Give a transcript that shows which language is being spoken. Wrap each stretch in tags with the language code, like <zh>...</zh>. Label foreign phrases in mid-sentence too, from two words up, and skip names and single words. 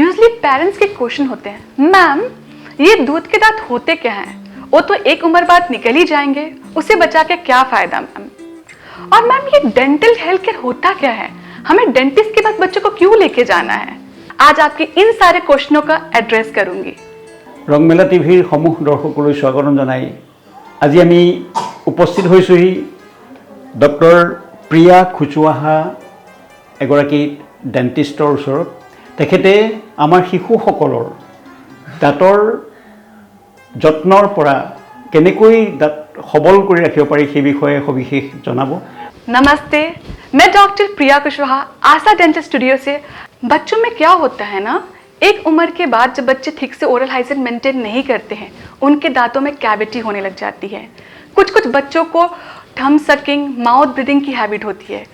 <hi>यूजली पेरेंट्स के क्वेश्चन होते हैं, मैम ये दूध के दांत होते क्या हैं? वो तो एक उम्र बाद निकल ही जाएंगे, उसे बचा के क्या फायदा मैम? और मैम ये डेंटल हेल्थ केयर होता क्या है? हमें डेंटिस्ट के पास बच्चों को क्यों लेके जाना है? आज आपके इन सारे क्वेश्चनों का एड्रेस करूंगी।</hi> <as>ৰংমেলা টিভিৰ সমূহ দৰ্শকলৈ স্বাগতম জনাই আজি আমি উপস্থিত হৈছোহি ডক্টৰ প্ৰিয়া খুচুৱাহা এগৰাকী ডেণ্টিষ্টৰ ওচৰত। তেখেতে আমাৰ শিশুসকলৰ দাঁতৰ যত্নৰ পৰা কেনেকৈ দাঁত সবল কৰি ৰাখিব পাৰি সেই বিষয়ে সবিশেষ জনাব।</as> <hi>नमस्ते, मैं डॉक्टर प्रिया कुशवाहा आशा डेंटल स्टूडियो से। बच्चों में क्या होता है ना, एक उम्र के बाद जब बच्चे ठीक से ओरल हाइजीन मेंटेन नहीं करते हैं, उनके दांतों में कैविटी होने लग जाती है। कुछ बच्चों को थंब सकिंग, माउथ ब्रीदिंग की हैबिट होती है।</hi>